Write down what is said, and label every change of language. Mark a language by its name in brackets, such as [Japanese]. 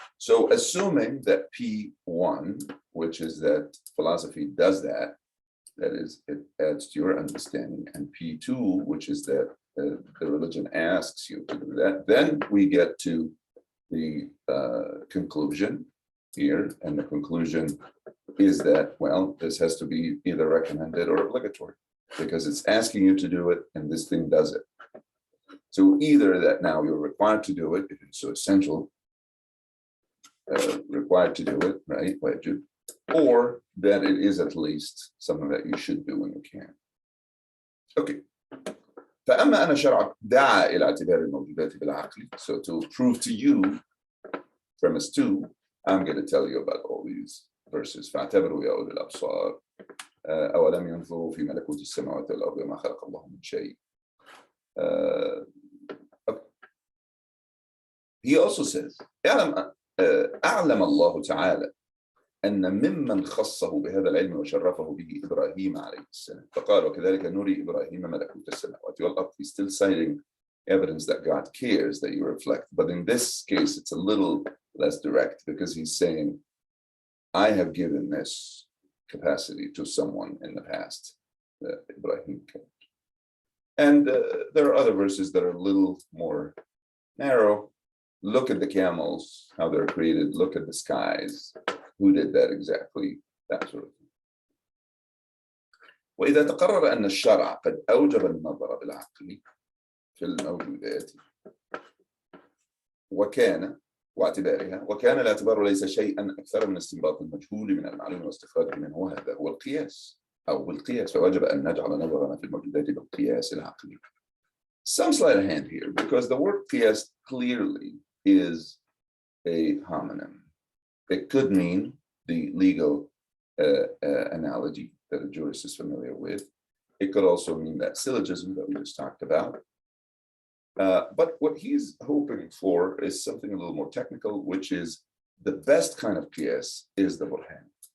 [English] So assuming that P1, which is that philosophy does that, that is, it adds to your understanding, and P2, which is that the religion asks you to do that, then we get to the conclusion here, and the conclusion is that, well, this has to be either recommended or obligatory, because it's asking you to do it, and this thing does it. So either that now you're required to do it, if it's so essential, required to do it, right, wajib, or that it is at least something that you should do when you can. Okay. [Arabic] فأما أن شرع دعا إلى اعتبار الموجودات بالعقل. [English] So to prove to you, premise two, I'm going to tell you about all these verses. [Arabic] فاعتبروا يا أولي الأبصار أولم ينظروا في ملكوت السماوات والأرض وما خلق الله من شيء [English] he also says [Arabic] أعلم الله تعالى أن ممن خصه بهذا العلم وشرفه به إبراهيم عليه السلام فقال وكذلك نري إبراهيم ملكوت السماوات والأرض. [English] He's still citing evidence that God cares that you reflect, but in this case it's a little less direct because he's saying I have given this capacity to someone in the past that Ibrahim can. And there are other verses that are a little more narrow. Look at the camels, how they're created. Look at the skies. Who did that exactly? That sort of thing. [Arabic] وإذا تقرر أن الشرع قد أوجب النظر بالعقل في الموجودات واعتبارها وكان الاعتبار ليس شيئا أكثر من استنباط المجهول من المعلوم واستخراجه منه وهذا هو القياس أو بالقياس فوجب أن نجعل نظرنا في الموجودات بالقياس العقلي. [English] Some sleight of hand here because the word qiyas clearly is a homonym. It could mean the legal analogy that a jurist is familiar with. It could also mean that syllogism that we just talked about. But what he's hoping for is something a little more technical, which is the best kind of qiyas is the burhan.